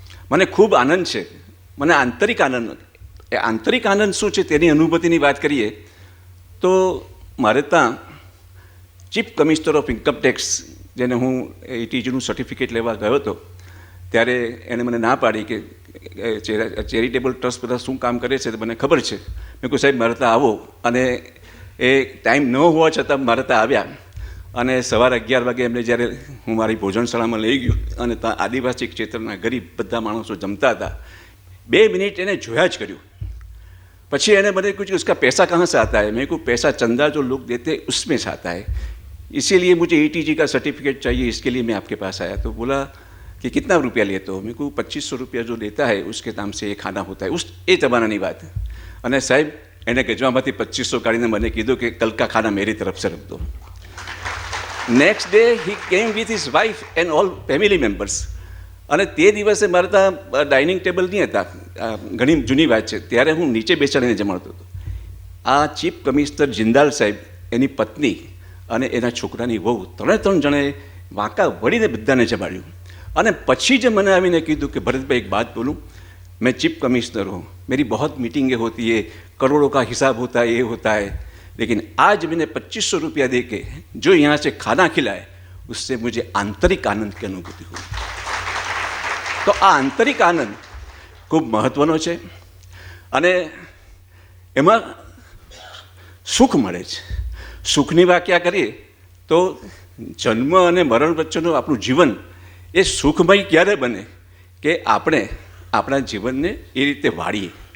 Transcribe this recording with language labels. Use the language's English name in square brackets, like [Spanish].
[Gujarati] મને ખૂબ આનંદ છે, મને આંતરિક આનંદ. એ આંતરિક આનંદ શું છે તેની અનુભૂતિની વાત કરીએ તો મારે ત્યાં ચીફ કમિશનર ઓફ ઇન્કમટેક્સ, જેને હું ATGનું સર્ટિફિકેટ લેવા ગયો હતો, ત્યારે એણે મને ના પાડી કે ચેરિટેબલ ટ્રસ્ટ બધા શું કામ કરે છે મને ખબર છે. મેં કહ્યું સાહેબ મારે ત્યાં આવો, અને એ ટાઈમ ન હોવા છતાં મારે ત્યાં આવ્યા અને સવારે 11 વાગે એમને જ્યારે હું મારી ભોજનશાળામાં લઈ ગયો અને ત્યાં આદિવાસી ક્ષેત્રના ગરીબ બધા માણસો જમતા હતા, 2 મિનિટ એને જોયા જ કર્યું. પછી એને મને પૂછ્યું [Hindi] उसका पैसा कहाँ से आता है. मैं को पैसा चंदा जो लोग देते उसमें से आता है, इसीलिए मुझे ATG का सर्टिफिकेट चाहिए, इसके लिए मैं आपके पास आया. तो बोला कि कितना रुपया लेते हो. मैं को 2500 रुपया जो देता है उसके नाम से ये खाना होता है. [Gujarati] એ જમાનાની વાત. અને સાહેબ એને ગજવામાંથી 2500 કાઢીને મને કીધું કે [Hindi] કલ કા ખાના મેરી તરફ સે રખ દો. [English] Next day he came with his wife and all family members. [Gujarati] અને તે દિવસે મારે ત્યાં ડાઇનિંગ ટેબલ નહીં હતા, ઘણી જૂની વાત છે, ત્યારે હું નીચે બેસાડીને જમાડતો હતો. આ ચીફ કમિશનર જિંદાલ સાહેબ, એની પત્ની અને એના છોકરાની વહુ, 3 જણે વાંકા વળીને બધાને જમાડ્યું. અને પછી જ મને આવીને કીધું કે [Hindi] ભરતભાઈ એક બાત બોલું, मैं चीफ कमिश्नर हूँ, मेरी बहुत मीटिंगें होती है, करोड़ों का हिसाब होता है, ये होता है, लेकिन आज मैंने 2500 रुपया दे के जो यहाँ से खाना खिलाए उससे मुझे आंतरिक आनंद की अनुभूति हुई. [Gujarati] तो આ આંતરિક આનંદ ખૂબ મહત્ત્વનો છે અને એમાં સુખ મળે છે. સુખની વ્યાખ્યા કરીએ તો જન્મ અને મરણ વચ્ચેનું આપણું જીવન એ સુખમય ક્યારે બને કે આપણે આપણા જીવનને એ રીતે વાળીએ.